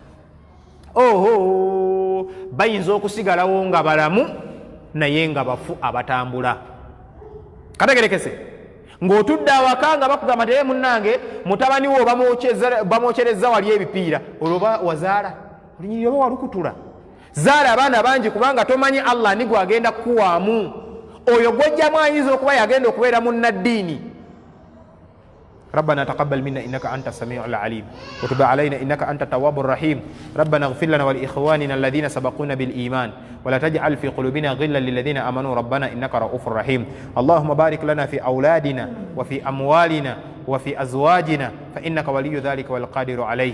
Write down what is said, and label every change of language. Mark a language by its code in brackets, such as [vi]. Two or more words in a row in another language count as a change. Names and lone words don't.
[lg] bayinza okusigalawo nga balamu naye nga bafu abatambula kategerekese ng'otudde awaka nga bakugamba teye munnange mutabani wo bamwokyereza wali ebipiira olwoba wazaala olunyiriri oba walukutula zaala abaana bangi kubanga tomanyi Allah ni gwagenda kukuwaamu oyo gwojjamu ayinza okuba yagenda okubeera munnaddiini. [ar] ربنا تقبل منا إنك أنت السميع العليم وتب علينا إنك أنت التواب الرحيم ربنا اغفر لنا ولإخواننا الذين سبقونا بالإيمان ولا تجعل في قلوبنا غلا للذين آمنوا ربنا إنك رؤوف رحيم. اللهم بارك لنا في أولادنا وفي أموالنا وفي أزواجنا فإنك ولي ذلك والقادر عليه.